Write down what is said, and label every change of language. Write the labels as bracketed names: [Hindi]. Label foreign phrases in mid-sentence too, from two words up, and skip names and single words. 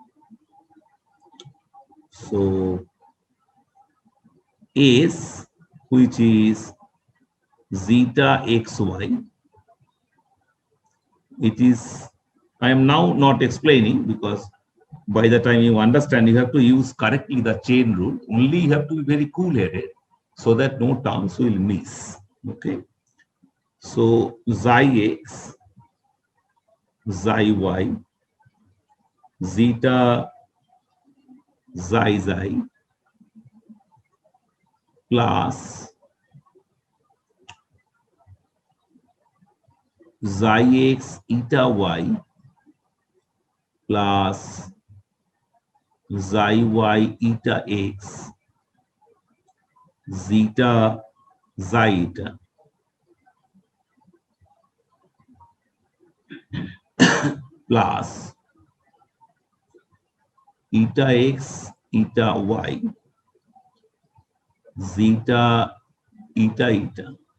[English] So s, which is zeta xy, it is, I am now not explaining because by the time you understand, you have to use correctly the chain rule. Only you have to be very cool-headed so that no terms will miss. Okay. So xi x, xi y, zeta xi plus xi x eta y plus xi y eta x zeta xi eta plus eta x eta y zeta eta eta.